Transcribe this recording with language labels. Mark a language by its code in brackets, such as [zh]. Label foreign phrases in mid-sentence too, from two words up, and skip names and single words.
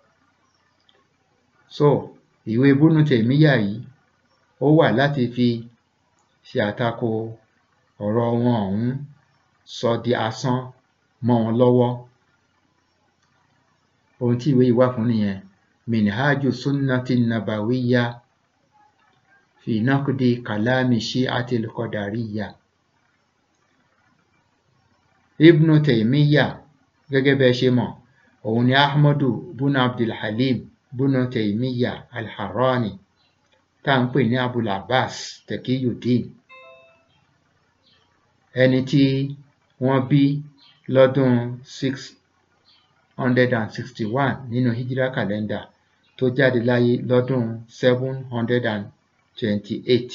[yo] Ìwé Ibn Taymiyyah yìí ó wà láti fi ṣe àtakò ọ̀rọ̀ wọn ọ̀hún, sọ di asán mọ́ wọn lọ́wọ́. Ohun tí ìwé yìí wà fún nìyẹn, Minhaju Sunnati Nabawiyya fi Naqdi Kalami Shi'ati al-Qadariyya. Ibn Taymiyyah, gẹ́gẹ́ bẹ́ ṣe mọ̀, òun ni Ahmadu ibn Abdul Halim ibn Taymiyyah al-Harrani, tá ń pè ní Abul Abbas Taqiyuddin, ẹni tí wọ́n bí lọ́dún 661 nínú Hijra calendar, tó jáde láyé lọ́dún 728.